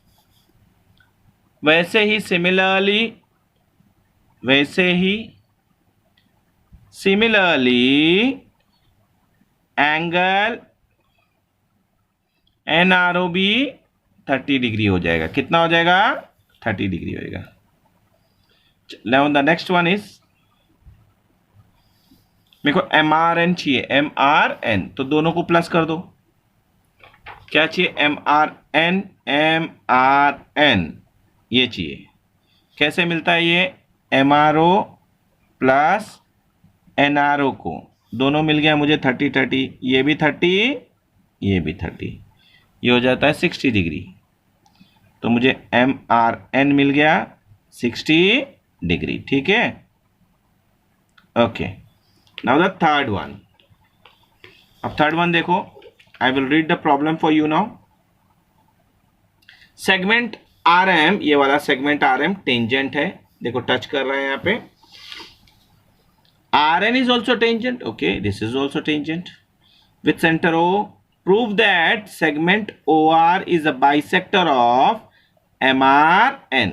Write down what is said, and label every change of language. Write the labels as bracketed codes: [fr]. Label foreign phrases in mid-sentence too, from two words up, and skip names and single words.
[hi] वैसे ही [en] similarly angle [hi] एन आर ओ बी 30 डिग्री हो जाएगा। कितना हो जाएगा, 30 डिग्री होएगा। [en] now the next one is, [hi] मेरे को एम आर एन चाहिए, [en] एम आर एन, [hi] तो दोनों को प्लस कर दो। क्या चाहिए, एम आर एन, एम आर एन ये चाहिए। कैसे मिलता है ये, एम आर ओ प्लस एन आर ओ को दोनों मिल गया मुझे 30 30, ये भी 30 ये भी 30, ये हो जाता है 60 डिग्री। तो मुझे एम आर एन मिल गया 60 डिग्री। ठीक है, [en] OK. Now the third one. [hi] अब [en] third one [hi] देखो, [en] I will read the problem for you now. segment RM, [hi] ये वाला [en] segment RM tangent [hi] है, देखो टच कर रहे हैं यहाँ पे। [en] RN is also tangent, okay, this is also tangent with center O. prove that segment OR is a bisector of MRN.